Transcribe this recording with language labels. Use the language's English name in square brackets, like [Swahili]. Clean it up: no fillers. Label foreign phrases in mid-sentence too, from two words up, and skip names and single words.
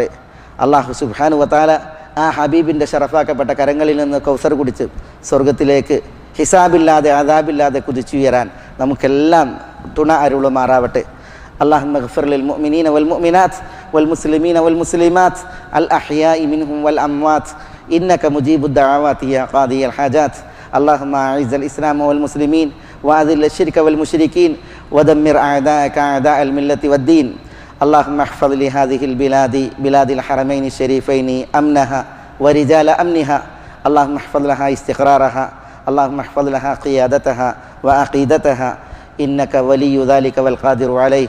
[Malayalam] അള്ളാഹു [Arabic] سبحانه وتعالى [Malayalam] ആ ഹബീബിൻ്റെ ഷറഫാക്കപ്പെട്ട കരങ്ങളിൽ നിന്ന് കൗസർ കുടിച്ച് സ്വർഗത്തിലേക്ക് ഹിസാബില്ലാതെ അദാബില്ലാതെ കുതിച്ചുയരാൻ നമുക്കെല്ലാം തുണ അരുളുമാറാവട്ടെ. [Arabic] اللهم اغفر للمؤمنين والمؤمنات والمسلمين والمسلمات الأحياء منهم والأموات إنك مجيب الدعوات يا قاضي الحاجات. اللهم أعز الإسلام والمسلمين وأذل الشرك والمشركين ودمر أعداءك أعداء الملة والدين. اللهم احفظ لهذه البلاد بلاد الحرمين الشريفين أمنها ورجال أمنها. اللهم احفظ لها استقرارها. اللهم احفظ لها قيادتها وعقيدتها إنك ولي ذلك والقادر عليه.